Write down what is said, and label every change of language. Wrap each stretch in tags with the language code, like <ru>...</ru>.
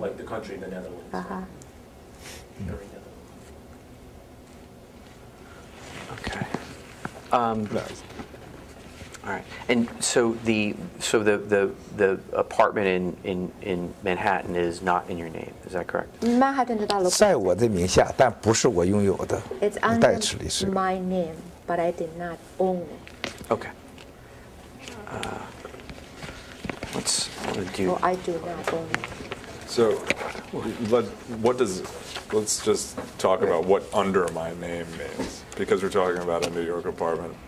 <en>Like the country, the Netherlands. Sherry Netherlands. Okay. Nice. All right. And so the apartment in Manhattan is not in your name. Is that correct?</en> <zh>Manhattan 的大楼在我的名下，但不是我拥有的。</zh> <en>It's</en> <zh>代持理是。</zh> <en>under my name, but I did not own it. Okay. Let's do. Or I do not own it. So, let's just talk about what under my name means, because we're talking about a New York apartment.</en>